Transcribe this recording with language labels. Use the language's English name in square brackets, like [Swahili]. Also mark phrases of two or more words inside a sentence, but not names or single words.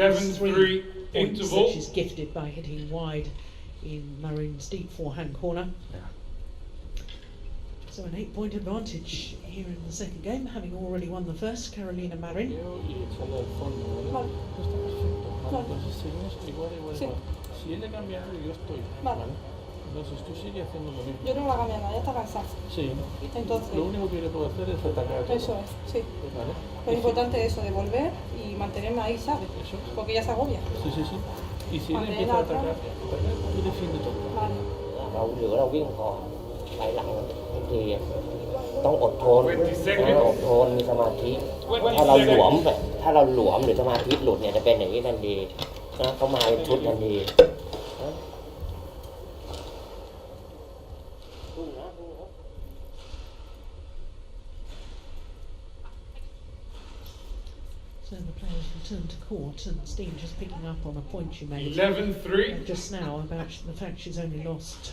[English] 11-3 3 points interval. that she's gifted by hitting wide in Marin's deep forehand corner. Yeah. So an 8-point advantage here in the second game, having already won the first, Carolina Marin. [Spanish] Y echarle al fondo, ¿vale? Está perfecto. Vale. Entonces seguimos igual. Si él le cambia algo, yo estoy. Vale. Entonces tú sigues haciendo lo mismo. Yo no la cambio nada, ya está cansada. Sí. Entonces, Lo único que yo puedo hacer es atacar. eso es, sí. Vale. Lo importante es eso, de volver y mantenerme ahí, ¿sabes? Eso. Porque ella se agobia. Sí. Y si él Vale, empieza a la otra. atacar, tú defiende todo. Vale. [Thai] เราเหลือเราวิ่งก่อนไปหลังบางทีต้องอดทนอดทนมีสมาธิถ้าเราหลวมหรือสมาธิหลุดเนี่ยจะเป็นอย่างนี้ทันทีนะเขามาเป็นชุดทันทีนะ [English] So the players return to court, and Steen just picking up on a point you made 11-3. just now about the fact she's only lost